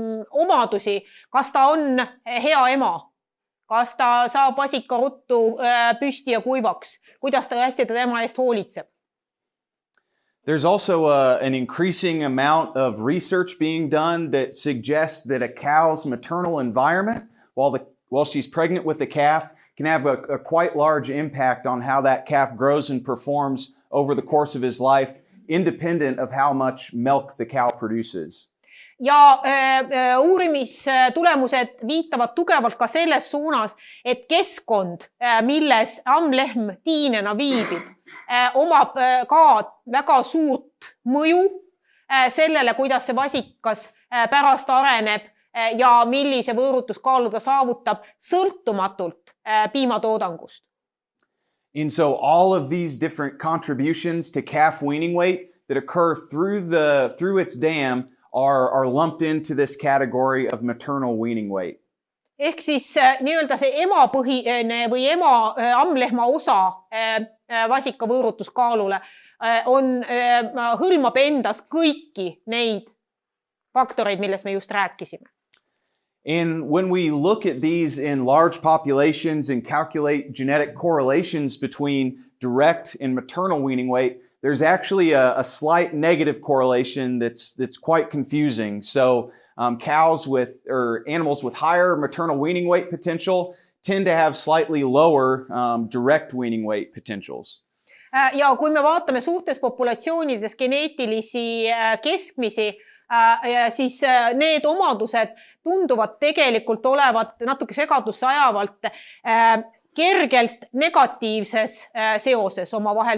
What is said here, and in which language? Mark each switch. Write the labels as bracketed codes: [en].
[et] omadusi, kas ta on hea ema, kas ta saab vasika ruttu püsti ja kuivaks, kuidas ta hästi ta tema eest hoolitseb. [en] There's also an increasing amount of research being done that suggests that a cow's maternal environment, while she's pregnant with the calf, can have a quite large impact on how that calf grows and performs over the course of his life, independent of how much milk the cow produces. [et] Ja uurimistulemused viitavad tugevalt ka selles suunas, et keskkond, milles ammlehm tiinena viibib, omab ka väga suurt mõju sellele, kuidas see vasikas pärast areneb ja millise võõrutuskaalu ta saavutab sõltumatult piimatoodangust. [en] And so all of these different contributions to calf weaning weight that occur through its dam are lumped into this category of maternal weaning weight. [et] Ehk siis nii-öelda see emapõhine või ammlehma osa vasika võõrutuskaalule hõlmab endas kõiki neid faktoreid, millest me just rääkisime. [en] And when we look at these in large populations and calculate genetic correlations between direct and maternal weaning weight, there's actually a slight negative correlation that's quite confusing. So cows or animals with higher maternal weaning weight potential tend to have slightly lower direct weaning weight potentials. [et] Ja kui me vaatame suurtes populatsioonides geneetilisi keskmisi, siis need omadused tunduvad tegelikult olevat natuke segadusse ajavalt kergelt negatiivses seoses omavahel.